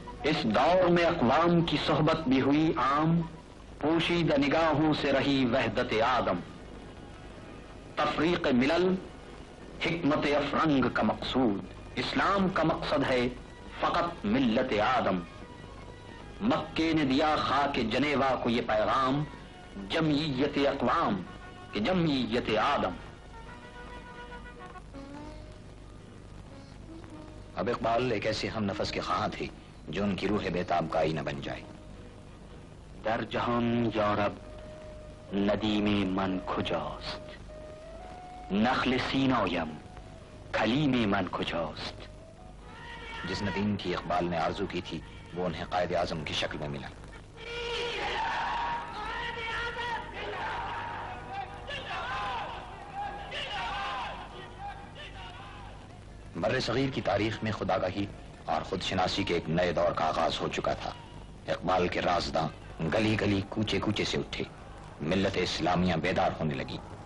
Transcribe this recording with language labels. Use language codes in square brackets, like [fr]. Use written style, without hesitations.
[ur] اس دور میں اقوام کی صحبت بھی ہوئی عام، پوشیدہ نگاہوں سے رہی وحدت آدم، تفریق ملل حکمت افرنگ کا مقصود، اسلام کا مقصد ہے فقط ملت آدم۔ مکے نے دیا خاک جنیوا کو یہ پیغام، جمعیت اقوام کہ جمعیت آدم۔ اب اقبال ایک ایسے ہم نفس کے خواہاں تھے جو ان کی روح بیتاب کا آئینہ بن جائے۔ [fa] در جهان یارب ندیم من کجاست، نخل سینایم کلیم من کجاست۔ [ur] جس ندیم کی اقبال نے آرزو کی تھی وہ انہیں قائد اعظم کی شکل میں ملا۔ بر صغیر کی تاریخ میں خودآگاہی اور خود شناسی کے ایک نئے دور کا آغاز ہو چکا تھا۔ اقبال کے رازداں گلی گلی کوچے کوچے سے اٹھے، ملت اسلامیہ بیدار ہونے لگی۔